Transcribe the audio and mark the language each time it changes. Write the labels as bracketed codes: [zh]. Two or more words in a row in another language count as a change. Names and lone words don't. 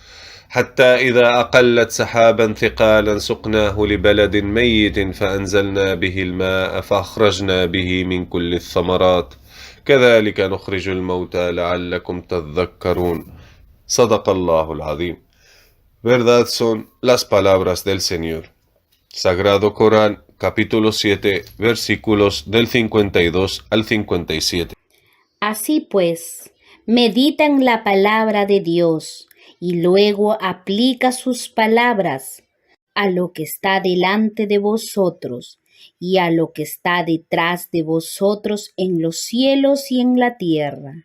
[ar] فأنزلنا به الماء فأخرجنا به من كل الثمرات كذلك نخرج الموتى لعلكم تذكرون صدق الله العظيم. [es] Verdad son las palabras del Señor. Sagrado Corán, capítulo 7, versículos del 52 al 57. Así pues, medita en la palabra de Dios y luego aplica sus palabras a lo que está delante de vosotros y a lo que está detrás de vosotros en los cielos y en la tierra.